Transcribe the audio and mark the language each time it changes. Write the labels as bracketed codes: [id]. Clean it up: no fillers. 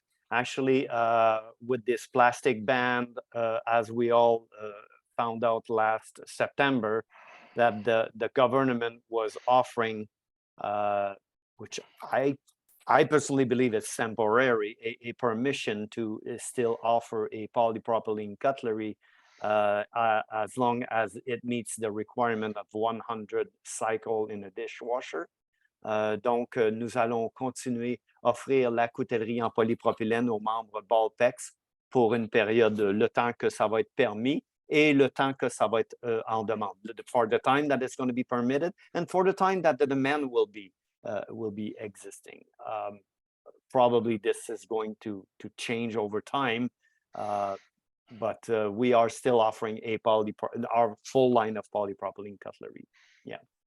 [en] Actually, with this plastic ban, as we all found out last September, that the government was offering, which I personally believe is temporary, a permission to still offer a polypropylene cutlery as long as it meets the requirement of 100 cycles in a dishwasher. [fr] Donc, nous allons continuer à offrir la coutellerie en polypropylène aux membres BALPEX pour une période, le temps que ça va être permis et le temps que ça va être en demande. [en] For the time that it's going to be permitted and for the time that the demand will be existing. Probably this is going to change over time, but we are still offering our full line of polypropylene cutlery. Yeah.